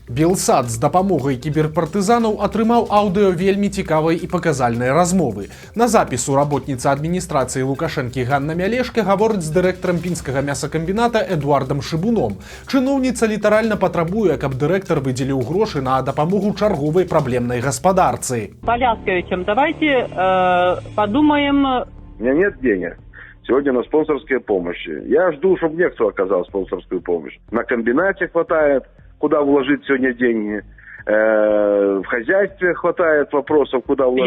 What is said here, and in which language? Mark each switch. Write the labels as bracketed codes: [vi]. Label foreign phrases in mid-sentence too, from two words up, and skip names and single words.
[be] Белсат з дапамогай кіберпартызанаў атрымаў аўдыо вельмі цікавай і паказальнай размовы. На запісу работніца адміністрацыі Лукашэнкі Ганна Мялешка гаворыць з дырэктарам пінскага мясакамбіната Эдуардам Шыбуном. Чыноўніца літаральна патрабуе, каб дырэктар выдзеліў грошы на дапамогу чарговай праблемнай гаспадарцы. [ru] По Лясковичам давайте подумаем. У меня нет денег. Сегодня на спонсорские помощи. Я жду, чтобы мне кто оказал спонсорскую помощь. На комбинате хватает, куда вложить сегодня деньги. В хозяйстве хватает вопросов, куда вложить.